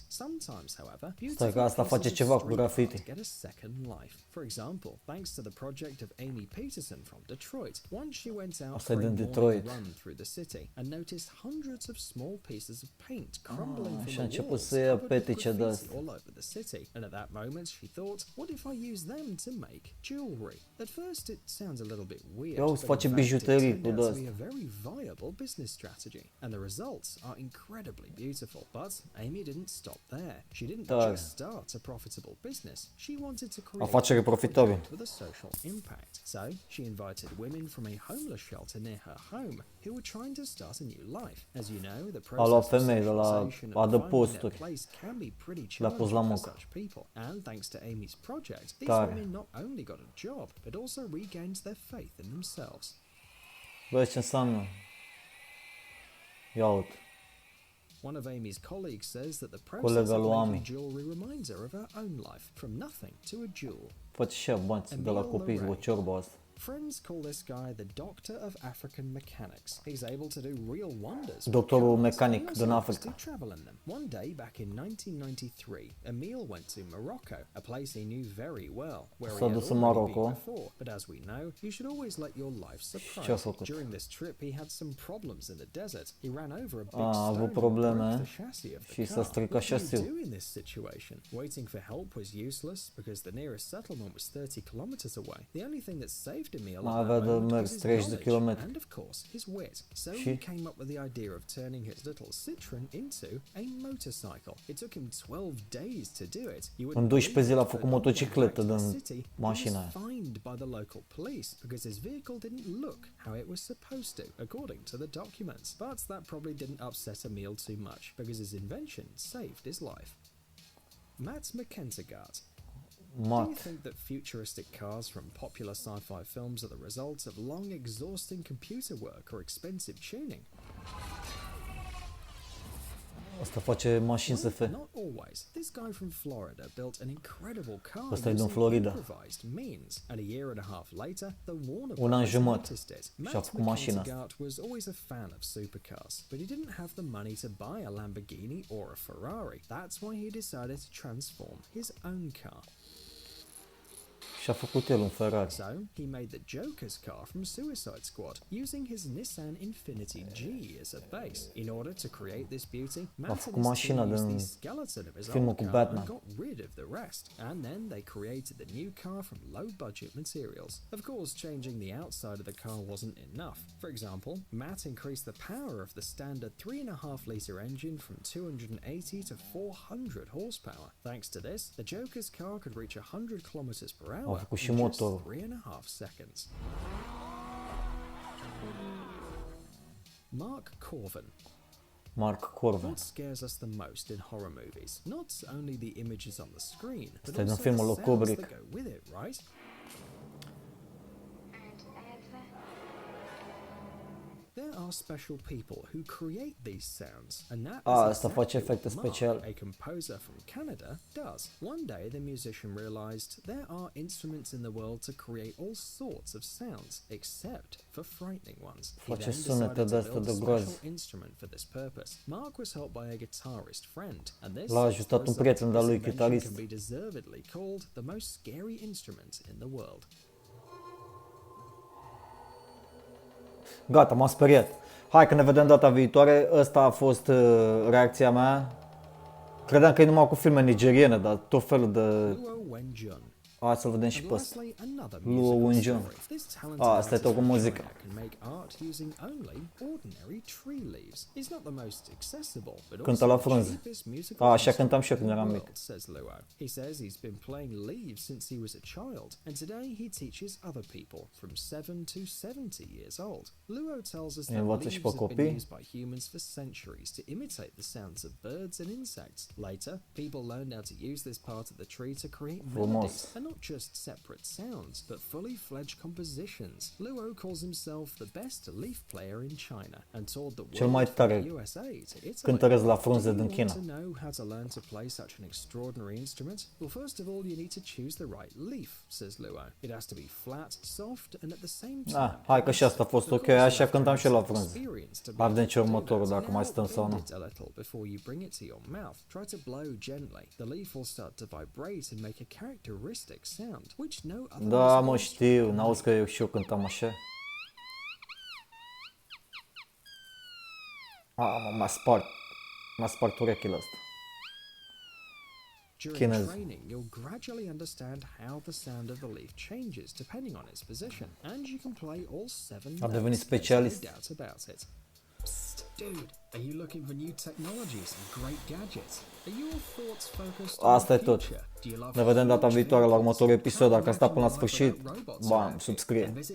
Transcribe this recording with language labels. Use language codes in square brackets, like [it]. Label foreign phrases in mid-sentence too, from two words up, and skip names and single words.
[en] Sometimes, however, [ro] stai că asta face ceva cu graffiti. [en] Get a second life. For example, thanks to the project of Amy Peterson from Detroit, once she went out for a morning run through the city and noticed hundreds of small pieces of paint crumbling from the walls covered with graffiti all over the city. And at that moment, she thought, what if I use them to make jewelry? At first, it sounds a little bit weird. [ro] Face bijuterii free cu [en] turned out to [ro] de [en] be a very viable business strategy, and the results are incredibly beautiful. But Amy didn't stop there. She didn't [ro] Tare. [en] just start a profitable business. She wanted to create [ro] Afacere [en] a [ro] profitabilă. [en] project with a social impact. So she invited women from a homeless shelter near her home who were trying to start a new life. As you know, the [ro] A luat [en] process of [ro] femei de la [en] socialization and finding their [ro] adăposturi. [en] place can be pretty [ro] Le-a pus la [en] challenging for [ro] muncă. [en] such people. And thanks to Amy's project, these [ro] Tare. [en] women not only got a job, but also regained their faith in themselves. [ro] Vezi ce înseamnă? Ia uite. [en] One of Amy's colleagues says that the [ro] Colega [en] process of [ro] lui [en] making [ro] Amy. [en] jewelry reminds her of her own life, from nothing to a jewel. [ro] Face și ea bani de la copii cu ciorba asta. [en] Friends call this guy the Doctor of African Mechanics. He's able to do real wonders. with [ro] Doctorul [en] cars. [ro] mecanic [en] He also [ro] din [en] likes [ro] Africa. [en] to travel in them. One day back in 1993, Emil went to Morocco, a place he knew very well, where he [ro] S-a [en] had [ro] dus în [en] already been [ro] Maroco. [en] before. But as we know, you should always let your life [ro] Ce a [en] surprise you. [ro] făcut? [en] During this trip, he had some problems in the desert. He ran over a big [ro] A [en] stone [ro] avut [en] and broke [ro] probleme [en] the chassis of the [ro] și [en] car. [ro] s-a stricat [en] What do you [ro] șasiul. [en] do in this situation? Waiting for help was useless because the nearest settlement was 30 kilometers away. The only thing that saved Emil [ro] Mai [en] at [ro] avea [en] that [ro] de [en] moment [ro] mers [en] was his [ro] 30 de [en] knowledge [ro] kilometri. [en] and of course his wit. So [ro] Și? [en] he came up with the idea of turning his little Citroen into a motorcycle. It took him 12 days to do it. You wouldn't [ro] În 12 [en] believe [ro] zile a [en] it, [ro] făcut [en] but on the way [ro] motocicletă [en] back to the [ro] din [en] city, he [ro] mașina [en] was [ro] aia. [en] fined by the local police because his vehicle didn't look how it was supposed to, according to the documents. But that probably didn't upset Emil too much because his invention saved his life. Matt McKentigart. Do you [ro] Mat. [en] think that futuristic cars from popular sci-fi films are the result of long, exhausting computer work or expensive tuning? [ro] Asta face mașini SF. [en] Not always. This guy from Florida built an incredible car [ro] Ăsta e din [en] using [ro] Florida. [en] improvised means, and a year and a half later, the Warner [ro] Un an [en] Brothers [ro] jumătate [en] noticed it. [ro] și-a [en] Matt [ro] făcut mașina asta. [en] McKentigart was always a fan of supercars, but he didn't have the money to buy a Lamborghini or a Ferrari. That's why he decided to transform his own car. [ro] Și-a făcut el un Ferrari. [en] So, he made the Joker's car from Suicide Squad, using his Nissan Infiniti G as a base. In order to create this beauty, Matt [ro] făcut [en] and his [ro] mașina [en] team used [ro] din [en] the skeleton of his [ro] filmul [en] old [ro] cu [en] car [ro] Batman. [en] and got rid of the rest. And then they created the new car from low-budget materials. Of course, changing the outside of the car wasn't enough. For example, Matt increased the power of the standard 3.5-liter engine from 280 to 400 horsepower. Thanks to this, the Joker's car could reach 100 kilometers per hour [ro] făcut și [en] in just [ro] motorul. [en] 3.5 seconds. Mark Corvin. [ro] Mark Corvin. [en] What scares us the most in horror movies? Not only the images on the screen, but [ro] Asta e din [en] also [ro] filmul [en] the [ro] lui [en] sounds [ro] Kubrick. [en] that go with it, right? There are special people who create these sounds, and that is [ro] Asta face [en] exactly [ro] efecte [en] what Mark, [ro] speciale. [en] a composer from Canada, does. One day, the musician realized there are instruments in the world to create all sorts of sounds, except for frightening ones. He [ro] Face [en] then [ro] sunete [en] decided [ro] de [en] to [ro] astea [en] build [ro] de [en] a [ro] groază. [en] special instrument for this purpose. Mark was helped by a guitarist friend, and this [ro] L-a [en] is the [ro] ajutat un [en] result. [ro] prieten de-a [en] This [ro] lui, [en] invention [ro] chitarist. [en] can be deservedly called the most scary instrument in the world. [ro] Gata, m-am speriat. Hai că ne vedem data viitoare. Ăsta a fost reacția mea. Credeam că e numai cu filme nigeriene, dar tot felul de... Luo Wenjun. Hai să-l vedem și [en] And [ro] pe ăsta. [en] lastly, another [ro] Luo [en] musical [ro] Wenjun. [en] story. This talented [ro] Asta e [en] artist [ro] tot cu [en] from [ro] muzică. [en] China can make art using only ordinary tree leaves. He's not the most accessible, but [ro] Cântă [en] also [ro] la [en] the [ro] frunze. [en] cheapest musical [ro] Așa cântam și eu când [en] instrument [ro] eram [en] in the [ro] mic. [en] world, says Luo. He says he's been playing leaves since he was a child, and today he teaches other people from 7 to 70 years old. Luo tells us that [ro] Învață și [en] leaves [ro] pe [en] have been [ro] copii. [en] used by humans for centuries to imitate the sounds of birds and insects. Later, people learned how to use this part of the tree to create melodies, and not just separate sounds, but fully fledged compositions. Luo calls himself the best leaf player in China and toured the [ro] Cel mai [en] world from [ro] tare [en] the USA to Italy. [ro] cântăresc la [en] Do [ro] frunze [en] you [ro] din [en] want [ro] China. [en] to know how to learn to play such an extraordinary instrument? Well, first of all, you need to choose the right leaf, says Luo. It has to be flat, soft, and at the same time. [ro] Hai că și asta a fost ok, așa cântam și eu la frunze. Hai vedem ce următorul, dacă mai stăm sau nu. [en] A little before you bring it to your mouth. Try to blow gently. The leaf will start to vibrate and make a characteristic sound, which no other [ro] Da, mă, [en] musical [ro] știu, [en] can [ro] n-auzi că [en] make. [ro] eu și eu cântam așa? M-a spart urechile astea. [en] During [ro] Chinez. [en] training, you'll gradually understand how the sound of the leaf changes depending on its position, and you can play all 7 [ro] A devenit [en] notes. There's [ro] specialist. [en] no doubt about it. Psst, dude, are you looking for new technologies and great gadgets? Are your thoughts focused on [ro] Asta e [en] the [ro] tot. [en] future? Do you love [ro] Ne vedem data [en] huge [ro] viitoare la [en] vehicles? [ro] următorul episod. Dacă a stat până la [en] Imagine [ro] sfârșit, [en] micro robots [ro] bam, [en] around you [ro] subscrie. [en] and visit